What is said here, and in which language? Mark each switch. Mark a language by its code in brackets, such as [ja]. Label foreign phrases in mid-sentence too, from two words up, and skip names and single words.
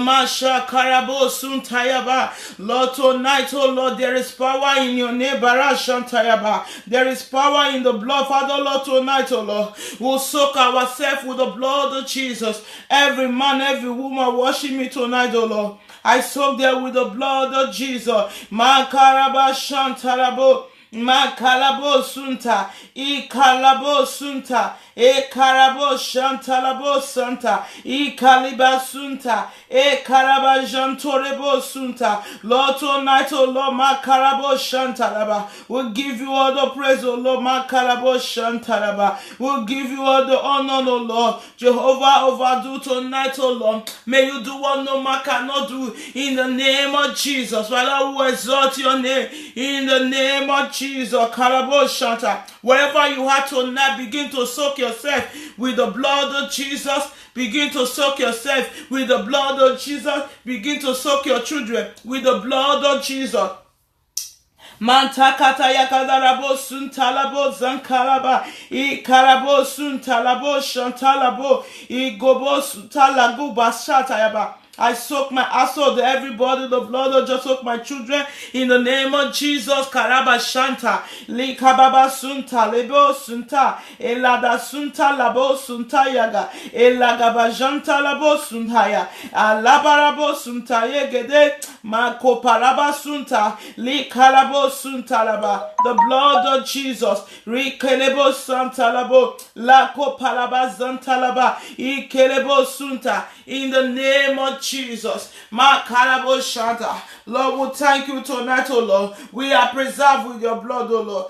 [en] Masha Karabo Suntayaba. Lord, tonight, oh Lord, there is power in your name. Barashantayaba. There is power in the blood. Father, Lord, tonight, oh Lord, we'll soak ourselves with the blood of Jesus. Every man, every woman worship me tonight, oh Lord. I soak there with the blood of Jesus. Makaraba Shantarabo. Makalabo Sunta. Ikalabo Sunta. Ekarabo Shantalabo Santa. Ikaliba Sunta. Ekaraba Jantorebo Sunta. Lord, tonight, oh Lord, Makarabo Shantalaba. We'll give you all the praise, oh Lord, Makarabo Shantalaba. We'll give you all the honor, oh Lord. Jehovah, overdo tonight, oh Lord. May you do what no man cannot do in the name of Jesus. Father, we exalt your name in the name of Jesus. Karabo Shanta. Wherever you are tonight, begin to soak yourself with the blood of Jesus. Begin to soak yourself with the blood of Jesus. Begin to soak your children with the blood of Jesus. Mantakata yakadarabo suntalabo zankalaba ikarabo suntalabo shantalabo igobo suntalagu bashatayaba. I soak my asshole, everybody, the blood of just soak my children in the name of Jesus. Karaba Shanta, Likababa Sunta, Lebo Sunta, Elada Sunta, Labo Sunta Yaga, Elagaba Janta Labo Suntaya, Alabarabo Sunta Yegede, Mako Paraba Sunta, Likalabo Sunta Laba, the blood of Jesus, Rikelebo Santa Labo, Lako Paraba Zanta Laba, Ikelebo Sunta, in the name of Jesus. Makarabo Shanta. Lord, we thank you tonight, oh Lord. We are preserved with your blood, oh Lord.